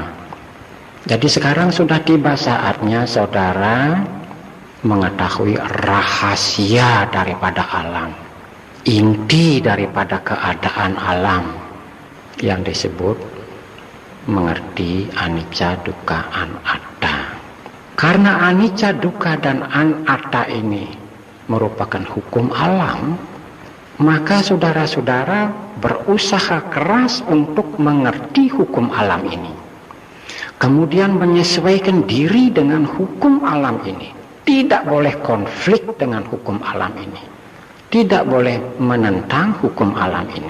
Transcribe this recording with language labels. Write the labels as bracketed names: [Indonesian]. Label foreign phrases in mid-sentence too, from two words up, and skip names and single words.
[Indonesian] Jadi sekarang sudah tiba saatnya saudara mengetahui rahasia daripada alam, inti daripada keadaan alam, yang disebut mengerti [Pali] anicca, dukkha, anatta. [Indonesian] Karena [Pali] anicca, dukkha, [Indonesian] dan anatta ini merupakan hukum alam, maka saudara-saudara berusaha keras untuk mengerti hukum alam ini, kemudian menyesuaikan diri dengan hukum alam ini. Tidak boleh konflik dengan hukum alam ini, tidak boleh menentang hukum alam ini.